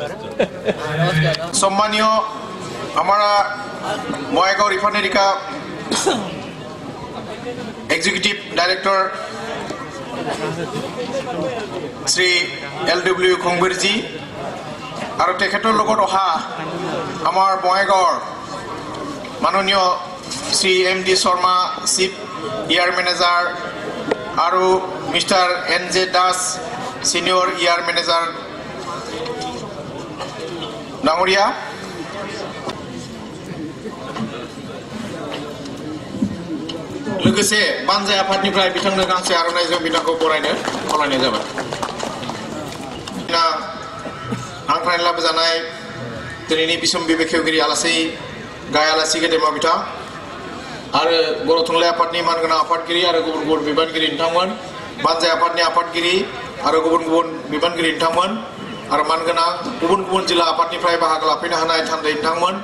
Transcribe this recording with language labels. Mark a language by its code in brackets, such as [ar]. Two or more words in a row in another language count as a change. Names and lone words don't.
[hi] सम्मानीय हमारा बङाइगाव रिफाइनारी का [en] executive director [hi] श्री LW खंबीर जी और [as] তেখেতৰ লগত অহা আমাৰ বঙাইগাঁৱৰ মাননীয় [hi] श्री MD शर्मा [en] chief ER manager [hi] और मिस्टर NJ दास [en] senior ER manager [brx] डांगरिया लोगोसे बानजाय आफादनिफ्राय बिथांनो गांसे आर'नाइजों बिथांखौ बरायनो खावलायनाय जाबाय आंनिफ्राय लाबोजानाय दिनैनि बिसम्बि बेखेवगिरि आलासि गाय आलासि गेदेमा बिथां आरो बर' थुनलाइ आफादनि मानगोनां आफादगिरि आरो गुबुन गुबुन बिबानगिरि नोंथांमोन बानजाय आफादनि आफादगिरि आरो गुबुन गुबुन बिबानगिरि नोंथांमोन आरो मानगोनां गुबुन गुबुन जिल्ला आफादनिफ्राय बाहागो लाफैनो हानाय थान्दै नोंथांमोन